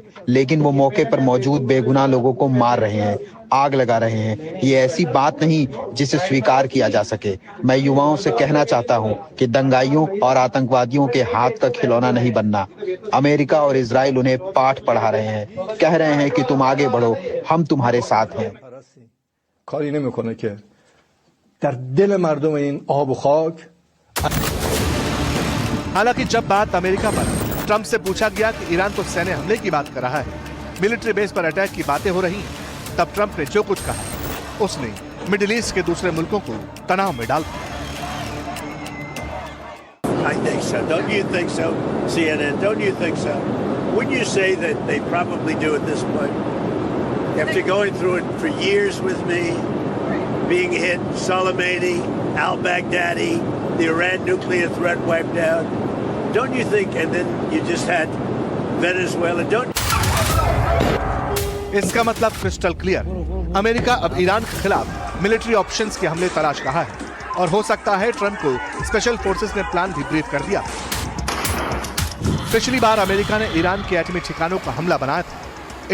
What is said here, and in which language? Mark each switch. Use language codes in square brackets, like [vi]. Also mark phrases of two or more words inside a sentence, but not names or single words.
[hi] लेकिन वो मौके पर मौजूद बेगुनाह लोगों को मार रहे हैं, आग लगा रहे हैं। ये ऐसी बात नहीं जिसे स्वीकार किया जा सके। मैं युवाओं से कहना चाहता हूं कि दंगाइयों और आतंकवादियों के हाथ का खिलौना नहीं बनना। अमेरिका और इजराइल उन्हें पाठ पढ़ा रहे हैं, कह रहे हैं कि तुम आगे बढ़ो, हम तुम्हारे साथ हैं। [fa] کاری نمیکنه که در دل مردم این آب و خاک. [hi] हालांकि जब बात अमेरिका पर ट्रंप से पूछा गया कि ईरान तो सैन्य हमले की बात कर रहा है, [en] military base [hi] पर अटैक की बातें हो रही हैं, तब ट्रंप ने जो कुछ कहा, उसने मिडिल ईस्ट के दूसरे मुल्कों को तनाव में डाल दिया। [en] I think so. Don't you think so, CNN? Don't you think so? Wouldn't you say that they probably do at this point? After going through it for years with me, being hit, Soleimani, al-Baghdadi, the Iran nuclear threat wiped out, don't you think, and then you just had Venezuela, don't... [hi] इसका मतलब [en] crystal clear, [hi] अमेरिका अब ईरान के खिलाफ [en] military options [hi] के हमले तलाश रहा है और हो सकता है ट्रंप को [en] special forces [hi] ने प्लान भी ब्रीफ कर दिया। पिछली बार अमेरिका ने ईरान के एटमी ठिकानों का हमला बनाया था।